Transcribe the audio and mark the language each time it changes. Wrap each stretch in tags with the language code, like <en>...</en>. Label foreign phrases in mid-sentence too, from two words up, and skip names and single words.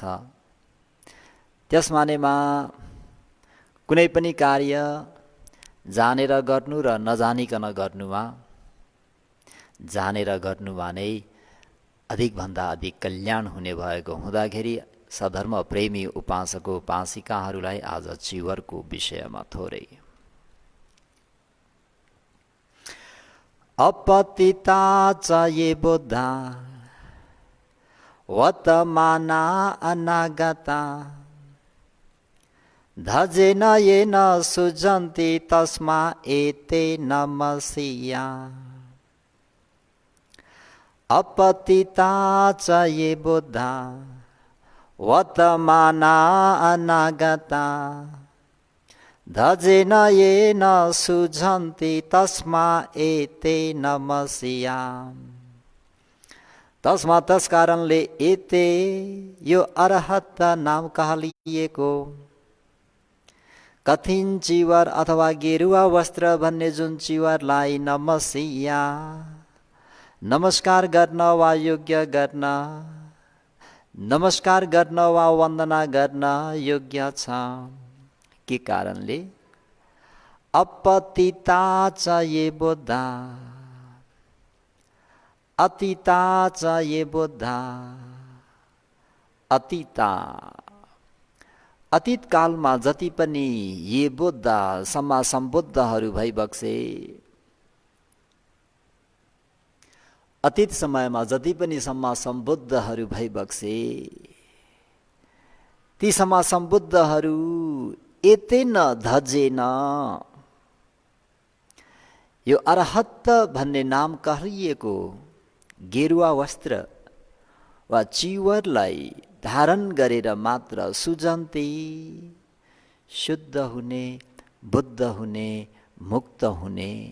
<ne>त्यसमानेमा कुनै पनि कार्य जानेर गर्नु र नजानिकन गर्नुमा, जानेर गर्नुमा नै अधिकभन्दा अधिक कल्याण हुने भएको हुँदाखेरि सधर्म प्रेमी उपासक उपासिकाहरूलाई आज चिवरको विषयमा थोरै।</ne> <pi>अपतिता च ये बुद्धा वर्तमाना अनागता धजेन येन सुजन्ति तस्मा एते नमस्या। अपतिता च ये बुद्धा वर्तमाना अनागता धजेन येन सुजन्ति तस्मा एते नमस्या।</pi> <ne>तस्मा तस कारणले एते यो अरहत नाम कहलिएको कठिन चिवर अथवा गेरुवा वस्त्र भन्ने जुन चिवरलाई नमस्या, नमस्कार गर्न वा योग्य गर्न, नमस्कार गर्न वा वन्दना गर्न योग्य छ। के कारणले?</ne> <pi>अपतिता च ये बुद्धा, अतीता च ये बुद्धा।</pi> <ne>अतीता, अतीत कालमा जति पनि</ne> <pi>ये बुद्ध</pi> <ne>सम्मा सम्बुद्धहरू भइबक्से, अतीत समयमा जति पनि सम्मा सम्बुद्धहरू भइबक्से, ती सम्मा सम्बुद्धहरू</ne> <pi>एतेन धजेन,</pi> <ne>यो अरहत भन्ने नाम कहलिएको गेरुवा वस्त्र वा चिवरलाई धारण गरेर मात्र सुजन्ते, शुद्ध हुने, बुद्ध हुने, मुक्त हुने।</ne>